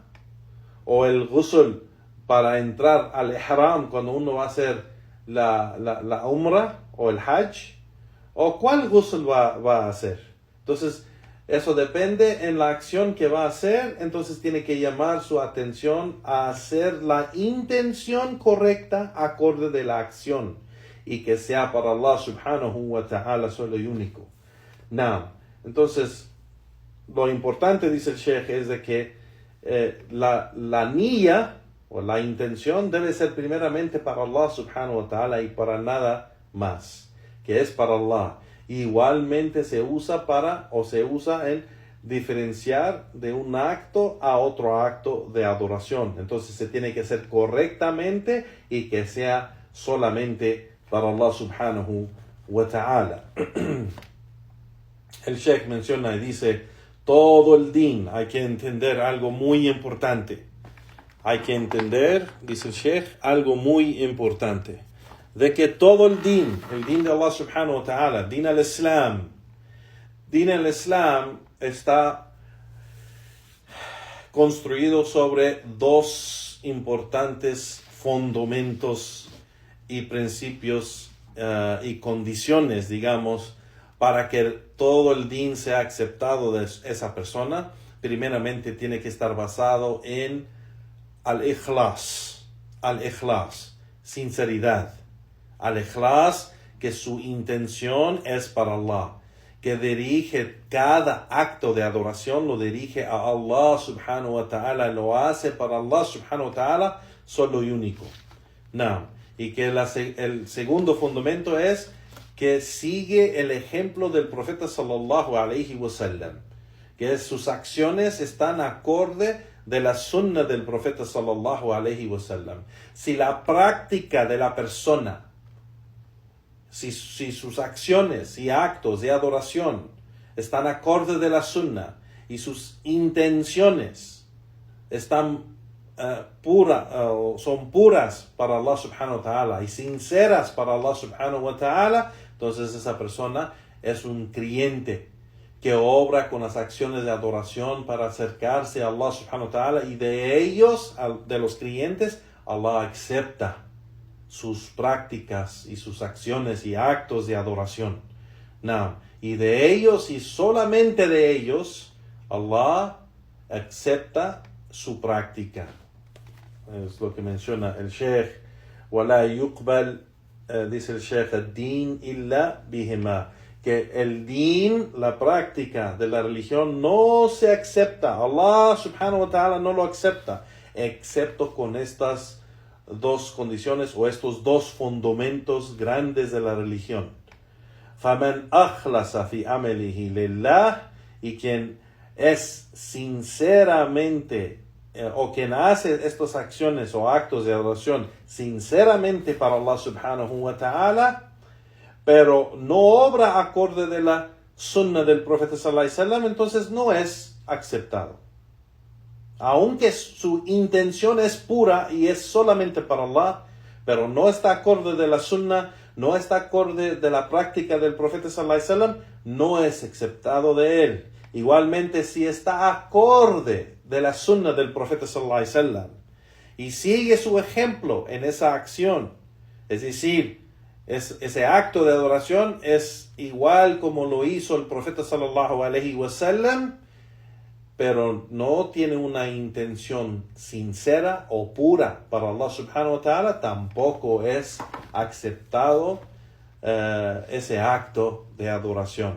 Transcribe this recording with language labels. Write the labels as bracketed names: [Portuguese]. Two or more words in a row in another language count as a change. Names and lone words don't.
[Spanish] ¿O el ghusl para entrar al ihram cuando uno va a hacer la umrah o el hajj? ¿O cuál ghusl va a hacer? Entonces, eso depende en la acción que va a hacer. Entonces tiene que llamar su atención a hacer la intención correcta acorde de la acción, y que sea para Allah [Arabic] سبحانه وتعالى [Spanish] solo y único. Entonces, lo importante, dice el Sheikh, es de que la niyya o la intención debe ser primeramente para Allah [Arabic] سبحانه وتعالى [Spanish] y para nada más, que es para Allah. Igualmente se usa en diferenciar de un acto a otro acto de adoración. Entonces se tiene que hacer correctamente y que sea solamente para Allah [Arabic] سبحانه وتعالى. [Spanish] El Sheikh menciona y dice, todo el din, hay que entender algo muy importante. Hay que entender, dice el Sheikh, algo muy importante. De que todo el din de Allah [Arabic] سبحانه وتعالى, دين الإسلام [Spanish] está construido sobre dos importantes fundamentos y principios y condiciones, digamos, para que todo el din sea aceptado de esa persona. Primeramente tiene que estar basado en al-ikhlas, sinceridad. Al-ikhlas, que su intención es para Allah, que dirige cada acto de adoración, lo dirige a Allah [Arabic] سبحانه وتعالى, [Spanish] lo hace para Allah [Arabic] سبحانه وتعالى, [Spanish] solo y único. Y que el segundo fundamento es que sigue el ejemplo del profeta [Arabic] صلى الله عليه وسلم, [Spanish] que sus acciones están acorde de la sunna del profeta [Arabic] صلى الله عليه وسلم. [Spanish] Si la práctica de la persona, si sus acciones y actos de adoración están acorde de la sunna y sus intenciones están son puras para Allah [Arabic] سبحانه وتعالى [Spanish] y sinceras para Allah [Arabic] سبحانه وتعالى, [Spanish] entonces esa persona es un creyente que obra con las acciones de adoración para acercarse a Allah [Arabic] سبحانه وتعالى, [Spanish] y de los creyentes, Allah acepta sus prácticas y sus acciones y actos de adoración. Y de ellos y solamente de ellos, Allah acepta su práctica. Es lo que menciona el Sheikh. [Arabic] وَلَا يُقْبَلْ [Spanish] dice el Sheikh, [Arabic] الدين إلا بهما, [Spanish] que el din, la práctica de la religión, no se acepta. Allah [Arabic] سبحانه وتعالى [Spanish] no lo acepta, excepto con estas dos condiciones o estos dos fundamentos grandes de la religión. [Arabic] فَمَنْ أَخْلَصَ فِي عَمَلِهِ لِلَّهِ, [Spanish] y quien es sinceramente o quien hace estas acciones o actos de adoración sinceramente para Allah [Arabic] سبحانه وتعالى, [Spanish] pero no obra acorde de la sunna del profeta [Arabic] صلى الله عليه وسلم, [Spanish] entonces no es aceptado. Aunque su intención es pura y es solamente para Allah, pero no está acorde de la sunna, no está acorde de la práctica del profeta [Arabic] صلى الله عليه وسلم, [Spanish] no es aceptado de él. Igualmente, si está acorde de la sunna del profeta [Arabic] صلى الله عليه وسلم [Spanish] y sigue su ejemplo en esa acción, es decir, ese acto de adoración es igual como lo hizo el profeta [Arabic] صلى الله عليه وسلم, [Spanish] pero no tiene una intención sincera o pura para Allah [Arabic] سبحانه وتعالى, [Spanish] tampoco es aceptado ese acto de adoración.